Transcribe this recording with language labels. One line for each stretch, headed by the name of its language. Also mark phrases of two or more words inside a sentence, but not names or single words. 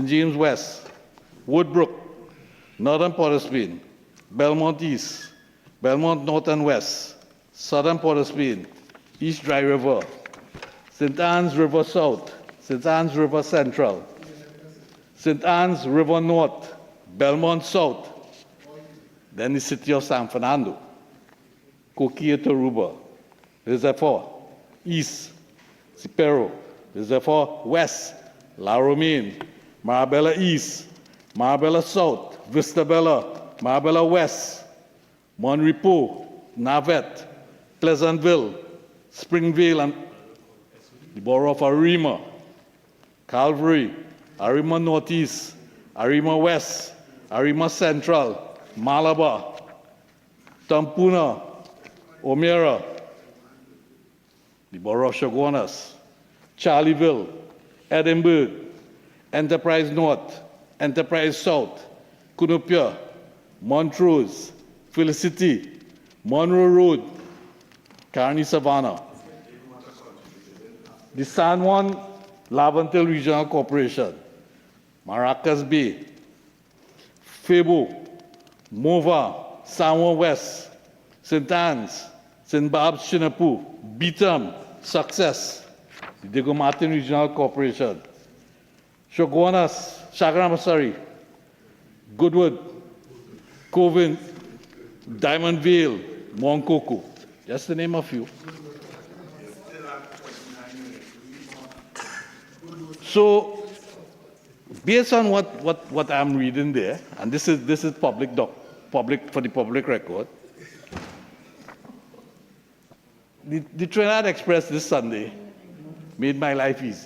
English: James West, Woodbrook, Northern Port of Spain, Belmont East, Belmont North and West, Southern Port of Spain, East Dry River, St. Anne's River South, St. Anne's River Central, St. Anne's River North, Belmont South, then the city of San Fernando, Coquille Toruba, Reservoir East, Cipero, Reservoir West, La Romaine, Marabella East, Marabella South, Vistabella, Marabella West, Monrepo, Navette, Pleasantville, Springvale, and the borough of Arima, Calvary, Arima Northeast, Arima West, Arima Central, Malabar, Tampuna, Omera, the borough of Chaguanas, Charlieville, Edinburgh, Enterprise North, Enterprise South, Cunupia, Montrose, Felicity, Monroe Road, Kearney Savannah, the San Juan Laventille Regional Corporation, Maracas Bay, Febo, Mova, San Juan West, St. Anne's, St. Barb's Chinapu, Beetham, Success, the Diego Martin Regional Corporation, Chaguanas, Goodwood, Covent, Diamond Vale, Mount Coco, just to name a few. So, based on what I'm reading there, and this is public for the public record, the Trinidad Express this Sunday made my life easy.